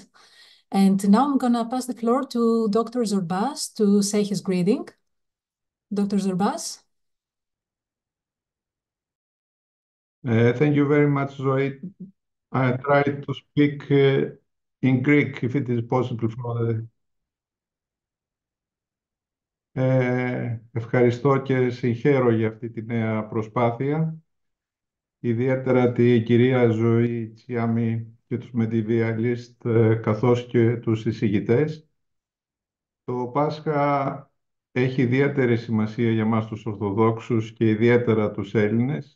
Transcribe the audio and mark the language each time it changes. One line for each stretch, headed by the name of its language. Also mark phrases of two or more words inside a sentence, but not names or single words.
English: And now I'm going to pass the floor to Dr. Zorbas to say his greeting. Dr. Zorbas? Thank you very much, Zoe. I try to speak in Greek, if it is possible for the...
Greek: Ευχαριστώ και συγχαίρω για αυτή τη νέα προσπάθεια, ιδιαίτερα τη κυρία Ζωή Τσιάμι και τους Μετιβιαλίστ, καθώς και τους εισηγητές. Το Πάσχα έχει ιδιαίτερη σημασία για μας τους Ορθοδόξους και ιδιαίτερα τους Έλληνες.